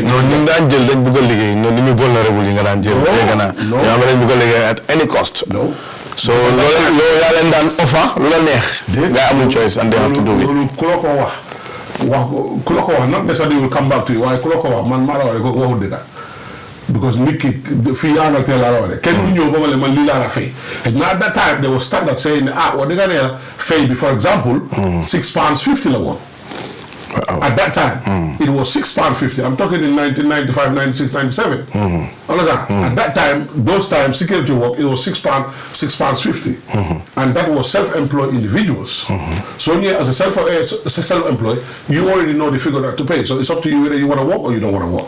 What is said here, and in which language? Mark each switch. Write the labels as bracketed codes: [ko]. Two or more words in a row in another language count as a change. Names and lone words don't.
[wo] noonu ñu daan jël dañ bëgg a liggéey noonu ni ñu vulnérable yi nga daan jël dégg naa ñoo xam ne dañ bëgg a liggéey [en] at any cost so [wo] loolu yaa leen daan offer lu la neex nga amul choice [en] and they have to do it [wo] loolu ku la ko wax ku la ko wax [en] not necessarily will come back to you [wo] waaye ku la ko wax man maa la wax ko waxul dëgg because nit ki fii Angleterre laa la wax de kenn du ñëw ba ma ne man lii laa la fay [en] now at that time there was standard saying [wo] wax dëgg ne fay bi [en] for example £6.50 [wo] la woon [en] at that time it was £6.50 I'm talking in 1995 96 97 understand at that time those times security work it was £6.50 and that was self-employed individuals so when you're as a self-employed you already know the figure that to pay so it's up to you whether you want to work or you don't want to work